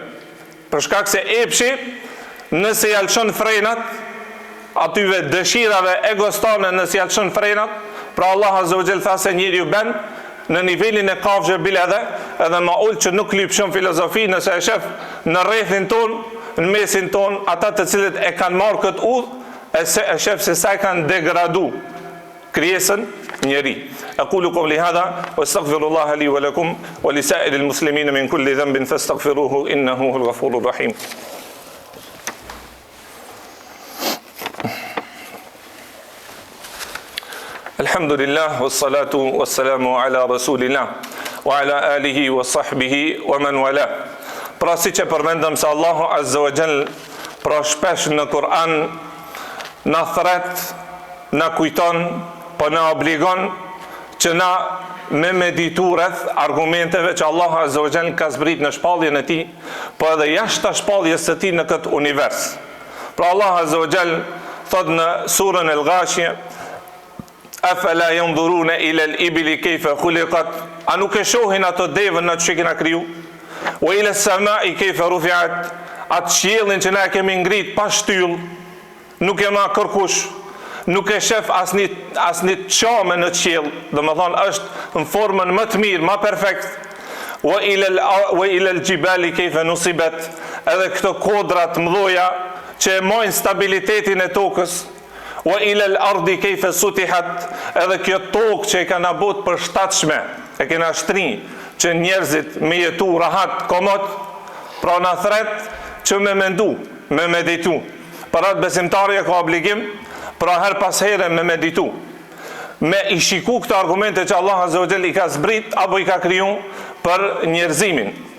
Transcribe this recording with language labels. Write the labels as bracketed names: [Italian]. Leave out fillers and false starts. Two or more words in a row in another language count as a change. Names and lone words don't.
[Albanian] Për shkak se epshi, nëse ja lëshon frenat, atyve dëshirave egostane nëse ja lëshon frenat, pra [Arabic] الله عز وجل [Albanian] tha se njeriu ben në nivelin e kafshëve bile edhe më ult që nuk lypshon filozofi, nëse e shef në rrethin ton, në mesin ton, ata të cilët e kanë marrë këtë udhë, e shef se sa e kanë degradu krijesën njeri. [Arabic] أقول قولي هذا وأستغفر الله لي ولكم ولسائر المسلمين من كل ذنب فاستغفروه إنه هو الغفور الرحيم. الحمد لله والصلاة والسلام على رسول الله وعلى آله وصحبه ومن والاه. [Albanian] Pra si që përmendëm se [Arabic] الله عز وجل [Albanian] pra shpesh në Kur'an na thret, na kujton, po na obligon që na me meditu rreth argumenteve që [Arabic] الله عز وجل [Albanian] ka zbrit në shpalljen e tij, po edhe jashtë shpalljes së tij në këtë univers. Pra [Arabic] الله عز وجل [Albanian] thot në surën El-Ghashiyah: [Arabic] أفلا ينظرون إلى الإبل كيف خلقت, [Albanian] a nuk e shohin ato devën në që kena kriju? [Arabic] وإلى السماء كيف رفعت, [Albanian] atë qiellin që na kemi ngrit pa shtyll, nuk e ma kërkush, nuk e shef asnjë çame në qiell, domethënë është në formën më të mirë, më perfekt. [Arabic] وإلى الجبال كيف نصبت, [Albanian] edhe këto kodra të mëdha që e mojnë stabilitetin e tokës. [Arabic] وإلى الأرض كيف سطحت, [Albanian] edhe kjo tokë që e kanë bot për shtatshme, e kena shtri që njerëzit me jetu rahat, komod, pra na thret që me mendu, me meditu. Për atë besimtari e ka obligim, pra her pas here me meditu, me i shiku këto argumente që [Arabic] الله عز وجل [Albanian] i ka zbrit, apo i ka kriju për njerëzimin.